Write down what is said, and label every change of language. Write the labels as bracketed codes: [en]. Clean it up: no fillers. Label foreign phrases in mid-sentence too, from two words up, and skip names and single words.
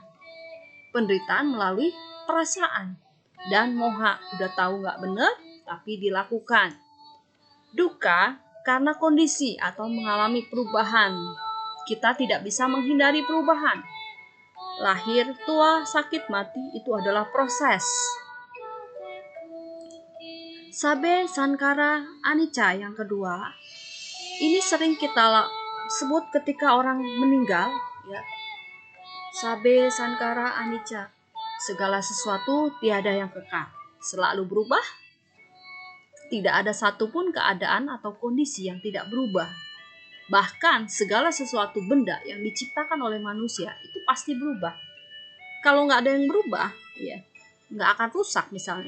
[id] Penderitaan melalui perasaan. Dan moha, udah tahu gak benar, tapi dilakukan. Duka karena kondisi atau mengalami perubahan. Kita tidak bisa menghindari perubahan. Lahir, tua, sakit, mati itu adalah proses. [pi] Sabe, sankara, anicca [id] yang kedua, ini sering kita sebut ketika orang meninggal, ya. [pi] Sabe, sankara, anicca, [id] segala sesuatu tiada yang kekal, selalu berubah. Tidak ada satupun keadaan atau kondisi yang tidak berubah. Bahkan segala sesuatu benda yang diciptakan oleh manusia itu pasti berubah. Kalau nggak ada yang berubah, ya nggak akan rusak misalnya.